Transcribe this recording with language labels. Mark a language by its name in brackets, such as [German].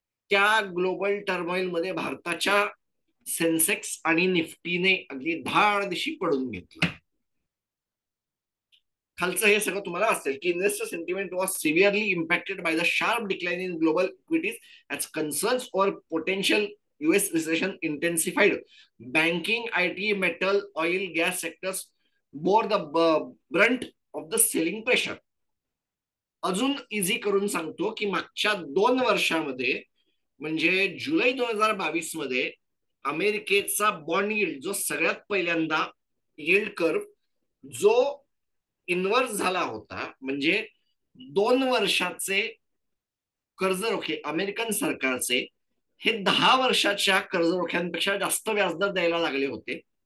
[Marathi] त्या global turmoil मध्ये भारताच्या सेन्सेक्स आणि निफ्टीने अगदी धाड दिशी पडून घेतलं. खालचं हे सगळं तुम्हाला असेल की [English] Investor sentiment was severely impacted by the sharp decline in global equities as concerns over potential US recession intensified. Banking, IT, metal, oil, gas sectors bore the brunt of the selling pressure. [Marathi] अजून easy करून सांगतो की मागच्या 2 वर्षामध्ये म्हणजे जुलै 2022 मध्ये अमेरिकेचा bond yield जो सगळ्यात पहिल्यांदा यील्ड कर्व जो इन्व्हर्स झाला होता, म्हणजे 2 वर्षाचे कर्जरोखे अमेरिकन सरकारचे हे 10 वर्षाच्या कर्जरोख्यांपेक्षा जास्त व्याजदर द्यायला लागले होते.